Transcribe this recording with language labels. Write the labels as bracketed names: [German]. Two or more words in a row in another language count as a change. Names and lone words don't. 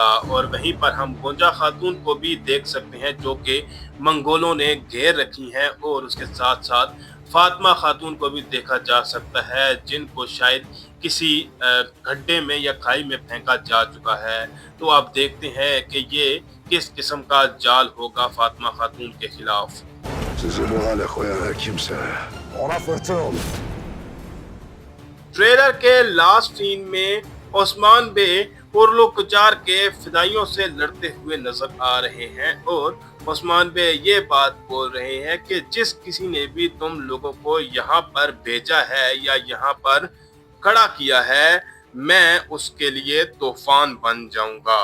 [Hindi] और वहीं पर हम गोंजा खातून को भी देख सकते हैं जो कि मंगोलों ने घेर रखी हैं, और उसके साथ साथ फातिमा खातून को भी देखा जा सकता है जिनको शायद किसी गड्ढे में या खाई में फेंका जा चुका है। तो आप देखते हैं कि ये किस किस्म का जाल होगा फातिमा खातून के खिलाफ। [Turkish] Sizi bu hale koyan her kimse ona fırtına olur. [Hindi] ट्रेलर के लास्ट सीन में ओस्मान बे उर्लू कुचार के फिदाइयों से लड़ते हुए नजर आ रहे हैं, और ओस्मान बे ये बात बोल रहे हैं कि जिस किसी ने भी तुम लोगों को यहाँ पर भेजा है या यहाँ पर खड़ा किया है, मैं उसके लिए तूफान बन जाऊंगा।